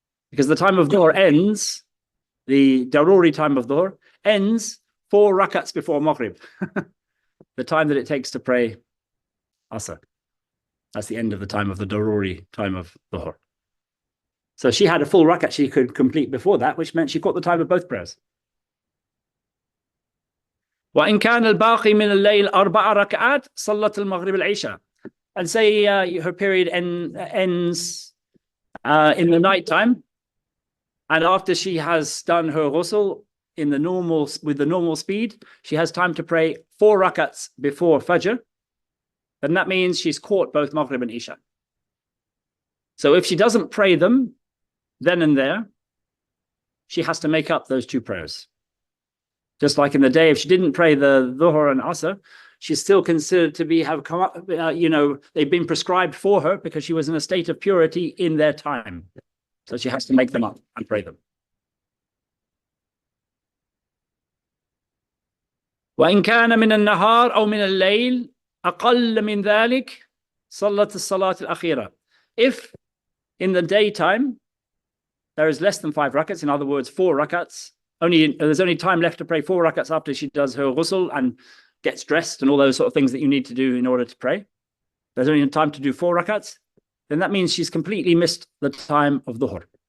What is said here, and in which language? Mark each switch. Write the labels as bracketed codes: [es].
[en] Because the time of dhuhr ends, the daruri time of dhuhr ends 4 rakats before Maghrib, the time that it takes to pray asr. That's the end of the time of the daruri time of dhuhr. So she had a full rakat she could complete before that, which meant she caught the time of both prayers. [ar] وإن كان الباقي من الليل 4 ركعات صلت المغرب العشاء. [en] And say her period ends in the night time, and after she has done her ghusl with the normal speed, she has time to pray 4 rakats before Fajr, then that means she's caught both Maghrib and Isha. So if she doesn't pray them then and there, she has to make up those 2 prayers. Just like in the day, if she didn't pray the dhuhr and asr, she's still considered to have come up, they've been prescribed for her because she was in a state of purity in their time. So she has to make them up and pray them. [ar] وإن كان من النهار أو من الليل أقل من ذلك صلت الصلاة الأخيرة. [en] If in the daytime there is less than 5 rakats, in other words 4 rakats, there's only time left to pray 4 rakats after she does her ghusl and gets dressed and all those sort of things that you need to do in order to pray. There's only time to do 4 rakats, then that means she's completely missed the time of dhuhr.